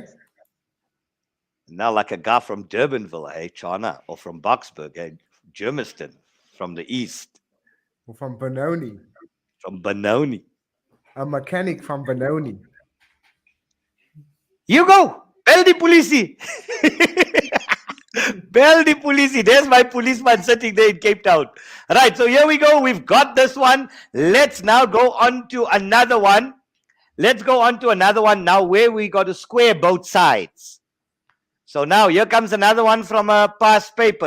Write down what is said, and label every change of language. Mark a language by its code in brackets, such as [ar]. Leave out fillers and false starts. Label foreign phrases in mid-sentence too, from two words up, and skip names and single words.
[en] Now like a guy from Durbanville, hey, China, or from Boksburg, hey, Germiston, from the east. Or from Benoni. From Benoni. A mechanic from Benoni. You go! [af] Bel di polisi! Bel di polisi. [en] There's my policeman sitting there in Cape Town. Right, so here we go. We've got this one. Let's now go on to another one. Let's go on to another one now where we got to square both sides. So now here comes another one from a past paper.